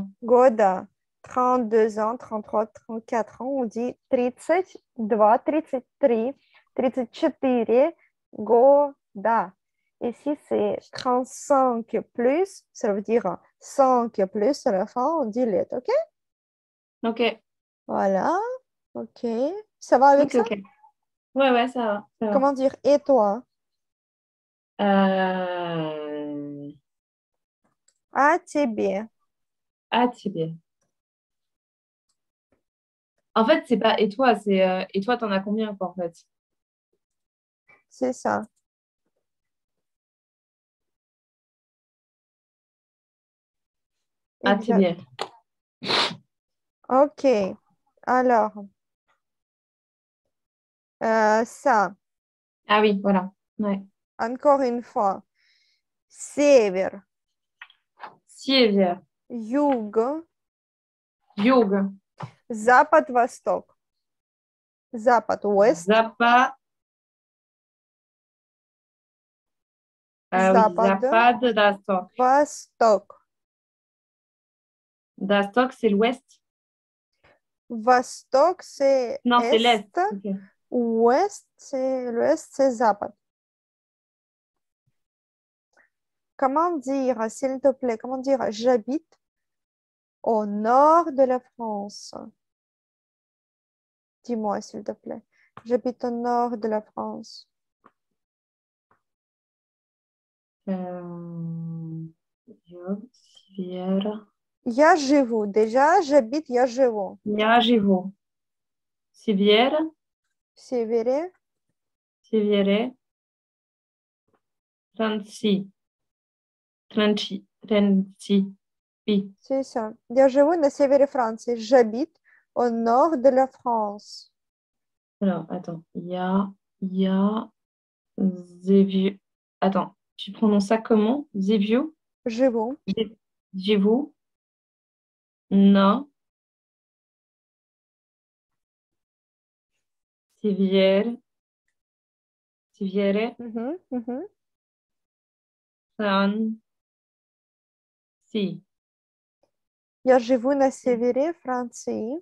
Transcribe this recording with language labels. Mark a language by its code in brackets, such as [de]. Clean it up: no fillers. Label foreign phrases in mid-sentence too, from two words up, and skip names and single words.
[fr] года. 32 ans, 33, 34 ans, on dit 32, 33, 34 года. Et si c'est 35 plus, ça veut dire 5 plus à la fin, on dit let, ok? Ok. Voilà, ok. Ça va avec Ok, ça? ok. Ouais, ouais, ça va. Ça va. Comment dire et toi? Euh... [ru] А тебе? [fr] Ah, c'est bien. En fait, c'est pas et toi, c'est et toi, t'en as combien, quoi, en fait? C'est ça. Ah, c'est Exact. bien. Ok. Alors, ça, Ah oui, voilà. Ouais. encore une fois. [ru] Север, Север, юг, юг, запад, восток. Запад, west, [fr] запад. Ah oui, [ru] запад, запад, восток. восток. Восток, [fr] c'est l'ouest. [ru] Восток, c'est [fr] Non, c'est est. l'est. Ok. Ouest, c'est l'ouest, c'est запад. Comment dire, s'il te plaît, comment dire, j'habite au nord de la France. Dis-moi, s'il te plaît. J'habite au nord de la France. [ru] Юг, север. Я живу. [fr] Déjà, j'habite, [ru] я живу. Я живу. Север, В севере, севере, Тренси, Тренчи, Тренси, Пи. [fr] c'est ça. Я живу на севере Франции. J'habite au nord de la France. Alors, attends. Я, Zévi. Attends. Tu prononces ça comment? Zivio? [ru] Живу. Живу на Севере Мгм, мгм. Франции. Я живу на севере Франции.